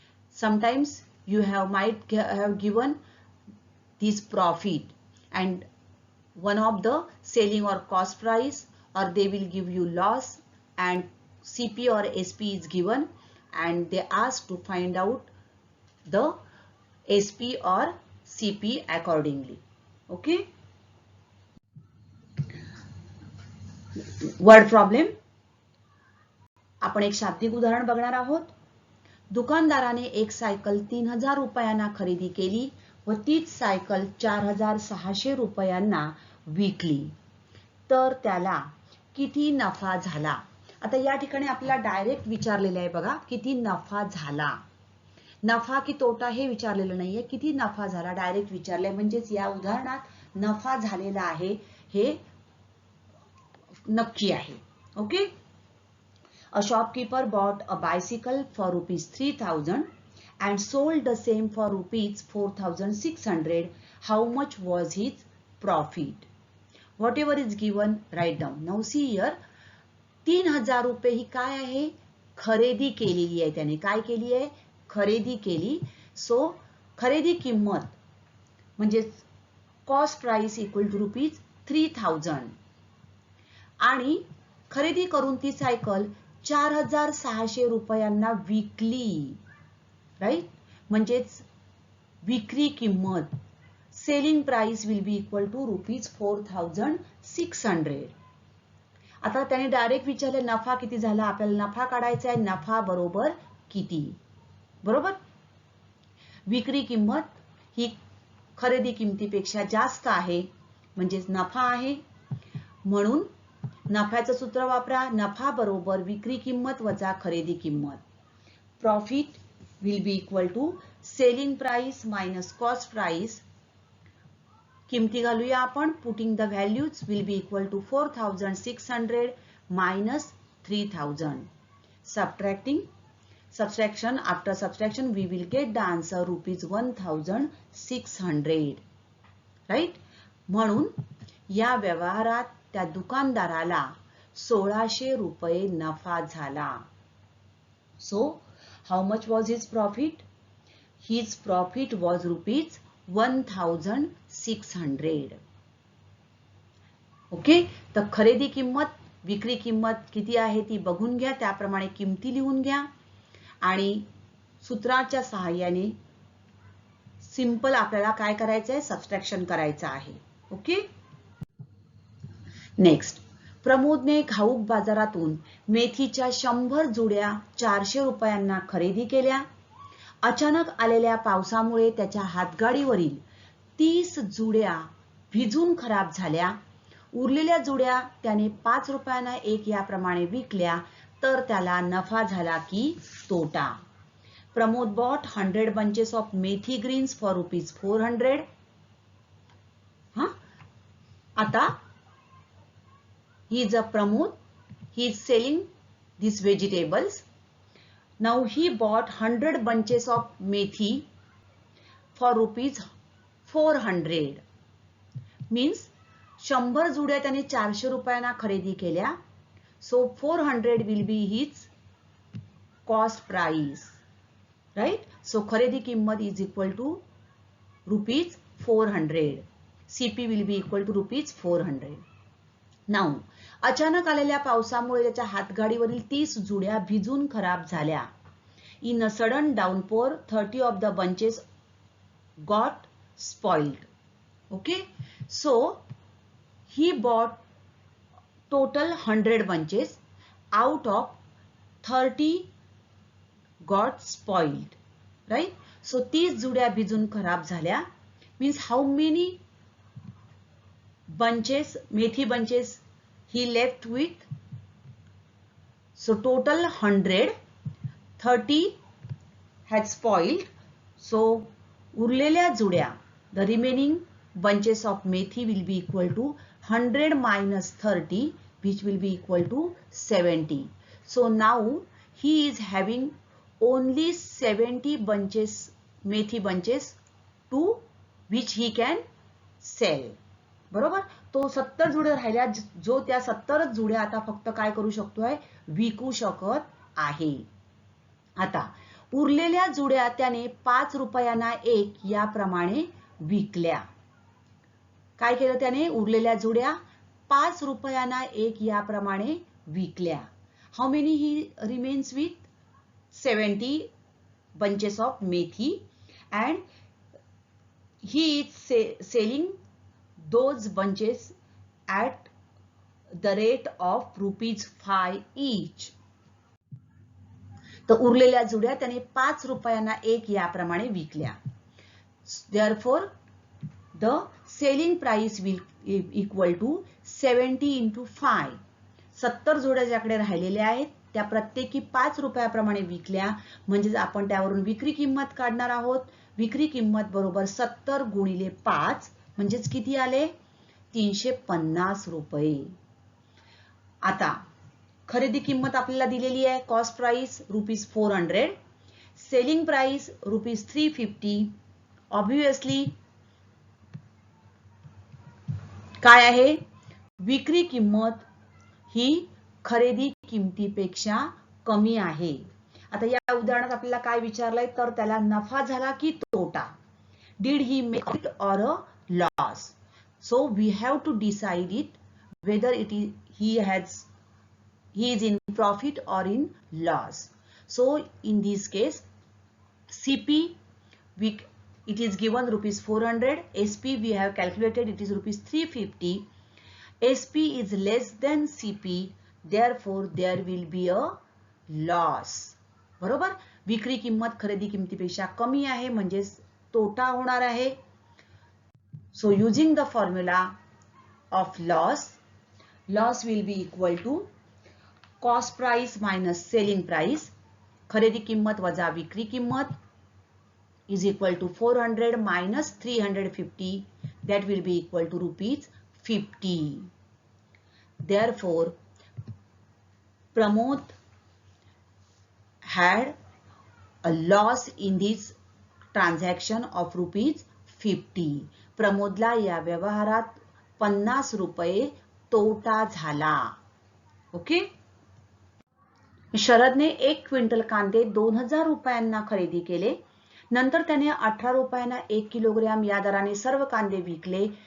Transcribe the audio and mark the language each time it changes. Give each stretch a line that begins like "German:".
English: Sometimes you might have given this profit and one of the selling or cost price, or they will give you loss and CP or SP is given, and they ask to find out the SP or CP accordingly. Okay. Word problem.
Marathi: आपण एक शाब्दिक उदाहरण बघणार आहोत. दुकानदाराने एक cycle 3000 रुपयांना खरेदी केली व तीच सायकल 4600 रुपयांना विकली तर त्याला किती नफा झाला. आता या ठिकाणी आपल्याला डायरेक्ट विचारलेलं आहे बघा, किती नफा झाला. नफा की तोटा हे विचारलेलं नाहीये, किती नफा झाला डायरेक्ट विचारलंय. म्हणजेच या उदाहरणात नफा झालेला आहे हे नक्की आहे. Okay.
English: A shopkeeper bought a bicycle for rupees 3000 and sold the same for rupees 4600. How much was his profit? Whatever is given, write down. Now see here,
Marathi: 3000 रुपये ही काय आहे, खरेदी केलेली आहे. त्याने काय केली आहे, खरेदी केली. सो खरेदी किंमत म्हणजे
English: cost price equal to rupees
Marathi: 3000 आणि खरेदी करून ती सायकल 4600 रुपयांना विकली. राईट. म्हणजेच विक्री किंमत
English: Selling price will be equal to rupees 4600.
Marathi: आता त्याने डायरेक्ट विचारले नफा किती झाला. आपल्याला नफा काढायचा आहे. नफा बरोबर किती. बरोबर. विक्री किंमत ही खरेदी किमतीपेक्षा जास्त आहे म्हणजेच नफा आहे. म्हणून नफ्याचं सूत्र वापरा. नफा बरोबर विक्री किंमत वजा खरेदी किंमत.
English: Profit will be equal to selling price minus cost price.
Marathi: किमती घालूया आपण.
English: Putting the values will be equal to 4600 minus 3000. Subtracting subtraction, after subtraction we will get the answer rupees 1600. राईट.
Marathi: म्हणून या व्यवहारात त्या दुकानदाराला 1600 रुपये नफा झाला.
English: So how much was his profit. His profit was rupees 1600. Okay.
Marathi: तर खरेदी किंमत विक्री किंमत किती आहे ती बघून घ्या. त्याप्रमाणे किमती लिहून घ्या आणि सूत्राच्या सहाय्याने सिंपल आपल्याला काय करायचं आहे, सबट्रॅक्शन करायचं आहे. ओके. नेक्स्ट. प्रमोदने घाऊक बाजारातून मेथीच्या 100 जुड्या 400 रुपयांना खरेदी केल्या. अचानक आलेल्या पावसामुळे त्याच्या हातगाडीवरील 30 जुड्या भिजून खराब झाल्या. उरलेल्या जुड्या त्याने 5 रुपयांना एक याप्रमाणे विकल्या तर त्याला नफा झाला की तोटा.
English: Pramod bought 100 bunches of methi greens for rupees 400.
Marathi: आता
English: he is a Pramod. He is selling these vegetables. Now he bought 100 bunches of methi for rupees 400. Means
Marathi: 100 जुड्या त्याने 400 रुपयांना खरेदी केल्या.
English: So 400 will be his cost price. Right? So
Marathi: खरेदी किंमत
English: is equal to rupees 400. CP will be equal to rupees 400. Now
Marathi: अचानक आलेल्या पावसामुळे त्याच्या हातगाडीवरील 30 जुड्या भिजून खराब झाल्या.
English: In a sudden downpour 30 of the bunches got spoiled. Okay? So he bought total 100 bunches. Out of 30 got spoiled. Right? So
Marathi: 30 जुड्या भिजून खराब झाल्या.
English: Means how many bunches, methi bunches he left with? So total 100, 30 had spoiled. So
Marathi: उरलेल्या जुड्या,
English: the remaining bunches of methi will be equal to 100 minus 30, which will be equal to 70. So now he is having only 70 bunches, methi bunches, to which he can sell.
Marathi: बरोबर. तो 70 जुड्या राहिल्या, जो त्या 70 जुड्या आता फक्त काय करू शकतोय, विकू शकत आहे. आता उरलेल्या जुड्या त्याने 5 रुपयांना एक याप्रमाणे विकल्या. काय केलं त्याने, उरलेल्या जुड्या 5 रुपयांना एक याप्रमाणे विकल्या.
English: How many he remains with 70 bunches of methi and he is selling those bunches at the rate of rupees 5 each.
Marathi: तर उरलेल्या जुड्या त्याने 5 रुपयांना एक याप्रमाणे विकल्या.
English: Therefore, the selling price will equal to 70 into 5.
Marathi: 70 जोड्या ज्याकडे राहिलेल्या आहेत त्या प्रत्येकी 5 रुपयाप्रमाणे विकल्या, म्हणजेच आपण त्यावरून विक्री किंमत काढणार आहोत. विक्री किंमत बरोबर 70 गुणिले 5 म्हणजेच किती आले? 350 रुपये. आता खरेदी किंमत आपल्याला दिलेली आहे.
English: Cost price ₹400, selling price ₹350.
Marathi: Obviously काय आहे? विक्री किंमत ही खरेदी किमतीपेक्षा कमी आहे. आता या उदाहरणात आपल्याला काय विचारलंय तर त्याला नफा झाला की तोटा.
English: Did he make profit or a loss? So we have to decide it whether he is in profit or in loss. So in this case, CP it is given ₹400. SP we have calculated it is ₹350. SP is less than CP, therefore there will be a loss.
Marathi: बरोबर? विक्री किंमत खरेदी किमतीपेक्षा कमी आहे म्हणजेच तोटा होणार आहे.
English: So using the formula of loss will be equal to cost price minus selling price.
Marathi: खरेदी किंमत वजा विक्री किंमत
English: is equal to 400 minus 350. That will be equal to ₹50. Therefore, Pramod had a loss in this transaction of ₹50.
Marathi: प्रमोदला या व्यवहारात 50 रुपये तोटा झाला. ओके. शरदने 1 क्विंटल कांदे 2000 रुपयांना खरेदी केले. नंतर त्याने 18 रुपयांना 1 किलोग्रॅम या दराने सर्व कांदे विकले.